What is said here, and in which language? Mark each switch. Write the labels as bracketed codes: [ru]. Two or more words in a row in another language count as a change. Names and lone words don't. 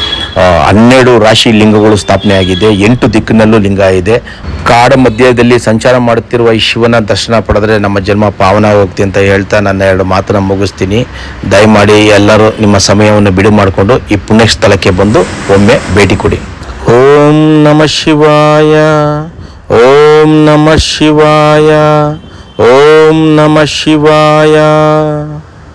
[kn] 12 ರಾಶಿ ಲಿಂಗಗಳು ಸ್ಥಾಪನೆ ಆಗಿದೆ. 8 ದಿಕ್ಕಿನಲ್ಲೂ ಲಿಂಗ ಇದೆ. ಕಾಡ ಮಧ್ಯದಲ್ಲಿ ಸಂಚಾರ ಮಾಡುತ್ತಿರುವ ಈ ಶಿವನ ದರ್ಶನ ಪಡೆದ್ರೆ ನಮ್ಮ ಜನ್ಮ ಪಾವನ ಹೋಗ್ತಿ ಅಂತ ಹೇಳ್ತಾ ನನ್ನ 2 ಮಾತನ್ನ ಮುಗಿಸ್ತೀನಿ. ದಯಮಾಡಿ ಎಲ್ಲರೂ ನಿಮ್ಮ ಸಮಯವನ್ನು ಬಿಡು ಮಾಡಿಕೊಂಡು ಈ ಪುಣ್ಯ ಸ್ಥಳಕ್ಕೆ ಬಂದು ಒಮ್ಮೆ ಭೇಟಿ ಕೊಡಿ. [sa] ಓಂ ನಮಃ ಶಿವಾಯ. ಓಂ ನಮಃ ಶಿವಾಯ. ಓಂ ನಮಃ ಶಿವಾಯ.